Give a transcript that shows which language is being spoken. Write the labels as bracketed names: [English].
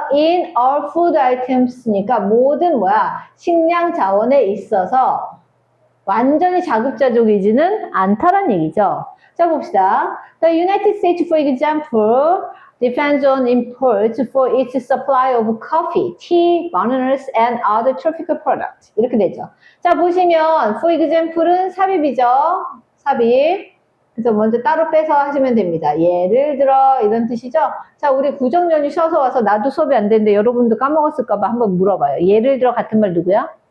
[English] in all food items [Korean] 니까 모든 식량 자원에 있어서 완전히 자급자족이지는 않다란 얘기죠. 자, 봅시다. [English] The United States, for example, depends on imports for its supply of coffee, tea, bananas, and other tropical products. [Korean] 이렇게 되죠. 자, 보시면 for example은 삽입이죠. 삽입. 그래서 먼저 따로 빼서 하시면 됩니다. 예를 들어 이런 뜻이죠. 자, 우리 구정연휴 쉬어서 와서 나도 수업이 안 되는데 여러분도 까먹었을까 봐 한번 물어봐요. 예를 들어 같은 말 누구야?